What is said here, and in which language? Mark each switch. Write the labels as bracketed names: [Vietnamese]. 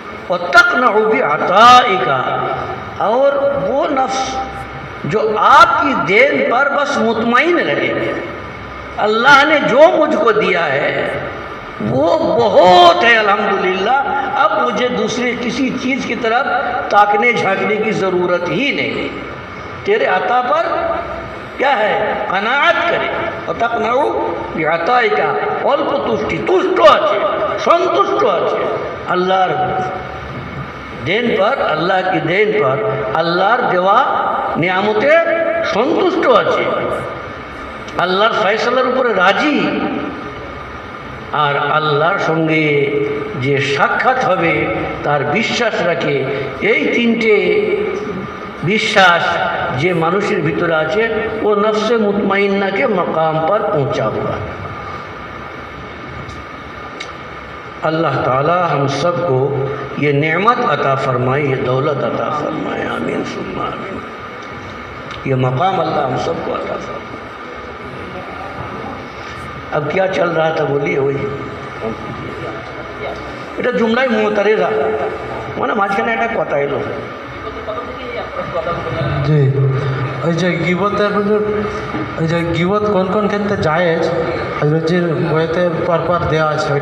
[Hindi] और तक़नउ बिअताए का, और वो नफ्स जो आपकी देन पर बस मुतमईन रहे, अल्लाह ने जो मुझको दिया है वो बहुत है अल्हम्दुलिल्लाह, अब मुझे दूसरी किसी चीज़ की तरफ ताकने झांकने की ज़रूरत ही नहीं, तेरे अता पर क्या है कनाअत करे। [Bangla] और तक़नउ बिअताए का अल्प तुष्टि, तुष्ट আছে, संतुष्ट আছে আল্লাহর দেন पर, [Hindi] अल्लाह की देन पर, [Bangla] আল্লাহর দেওয়া নিয়ামতে সন্তুষ্ট আছে, আল্লাহর ফয়সালার উপরে রাজি। আর আল্লাহর সঙ্গে যে সাক্ষাৎ হবে তার বিশ্বাস রাখে। এই তিনটে বিশ্বাস যে মানুষের ভিতরে আছে ও নফসে মুতমাইন্না [Hindi] के मकाम पर पहुंचा हुआ। अल्लाह ताला हम सब को ये नेमत अता फरमाए, ये दौलत अता फरमाए, आमीन सुम्मा आमीन। ये मकाम अल्लाह हम सब को अता फरमाए। अब क्या चल रहा था बोलिए, वही [Bangla] এটা জুমলাই মুতারেজা মানে মাঝখানে একটা কথা এলো। জি, ওই যে গীবতের ওই যে গীবত কোন কোন ক্ষেত্রে জায়েজ হযরতজির বইতে পরপর দেওয়া আছে,